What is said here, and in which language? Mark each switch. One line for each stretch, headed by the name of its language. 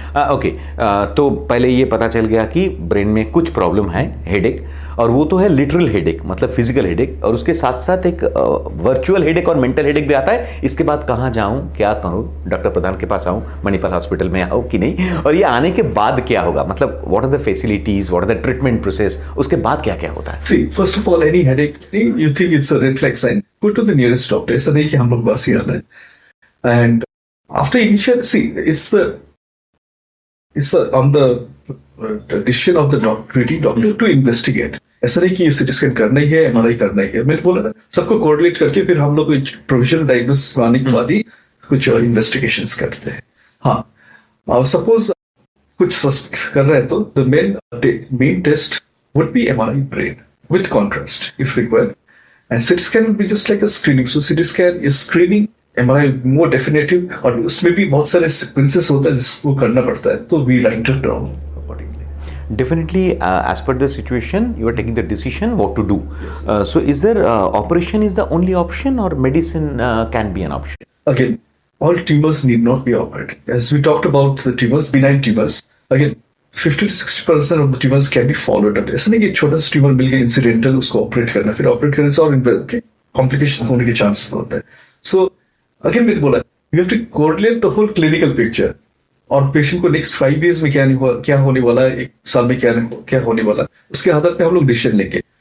Hindi: Okay, तो पहले ये पता चल गया कि ब्रेन में कुछ प्रॉब्लम है, हेडेक, और वो तो है लिटरल हेडेक, मतलब फिजिकल हेडेक, और उसके साथ साथ एक वर्चुअल हेडेक और मेंटल हेडेक भी आता है। इसके बाद कहाँ जाऊँ, क्या करूँ, डॉक्टर प्रधान के पास आऊँ, मणिपाल हॉस्पिटल में आऊँ कि नहीं, और ये आने के बाद क्या होगा, मतलब
English: what are the facilities, what are the treatment process,
Hindi: उसके बाद क्या क्या होता है?
English: See, first of all, any headache, you think it's a red flag sign, go to the nearest doctor.
Hindi: ऐसा नहीं कि हम लोग बस ही आ रहे हैं।
English: And after initial, see, it's on the decision of the treating doctor to investigate.
Hindi: ऐसा नहीं कि सीटी स्कैन करना ही है, एमआरआई करना ही है। मैंने बोला ना, सबको कोरिलेट करके फिर हम लोग प्रोविजनल डायग्नोसिस आने के बाद ही कुछ इन्वेस्टिगेशंस करते हैं। हाँ, सपोज कुछ सस्पेक्ट कर रहे हैं तो
English: The main test would be MRI brain with contrast if required, and CT scan would be just like a screening. So CT scan is screening, MRI more definitive,
Hindi: और उसमें भी बहुत सारे sequences होता है जिसको करना पड़ता है, तो
English: we write it down accordingly. Definitely, as per the situation, you are taking the decision what to do. So, is there operation is the only option, or medicine can be an option? Again, all tumors need not be operated. As we talked about the tumors, benign tumors, again 50 to 60% of the tumors can be followed up.
Hindi: ऐसा नहीं कि छोटा सा tumour मिल गया incidental उसको operate करना, फिर operate करने से और कॉम्प्लिकेशन होने के चांस होता है। सो अगेन मैंने बोला,
English: you have to correlate the whole clinical picture,
Hindi: और पेशेंट को नेक्स्ट 5 years में क्या होने वाला है, 1 साल में क्या होने वाला है, उसके आधार पे हम लोग डिसीजन लेंगे।